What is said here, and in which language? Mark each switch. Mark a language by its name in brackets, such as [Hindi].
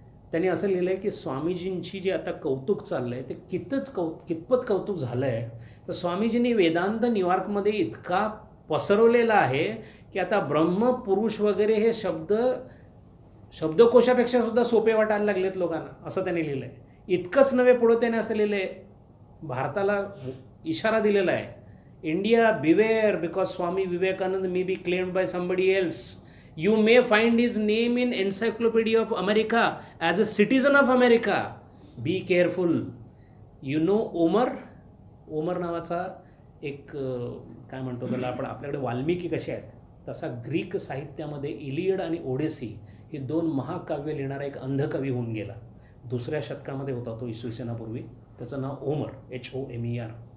[Marathi] त्यांनी असं लिहिलं आहे की स्वामीजींची जे आता कौतुक चाललं आहे ते कितपत कौतुक झालं आहे तर स्वामीजींनी वेदांत न्यूयॉर्कमध्ये इतका पसरवलेला आहे की आता ब्रह्म पुरुष वगैरे हे शब्दकोशापेक्षा सुद्धा सोपे वाटायला लागलेत लोकांना, असं त्यांनी लिहिलं आहे. इतकंच नव्हे, पुढं त्याने असं लिहिलं आहे, भारताला इशारा दिलेला आहे, [English] India beware because Swami Vivekananda may be claimed by somebody else. You may find his name in Encyclopedia of America as a citizen of America. Be careful. You know [Marathi] Omar नावाचा एक काय म्हणतो त्याला आपण, आपल्याकडे वाल्मिकी कसे आहेत तसा ग्रीक साहित्यामध्ये इलियड आणि ओडेसी ही दोन महाकाव्य लिहिणारा एक अंधकवी होऊन गेला. 2ऱ्या शतकामध्ये होता तो, इसवी सनापूर्वी. त्याचं नाव ओमर, HOMER.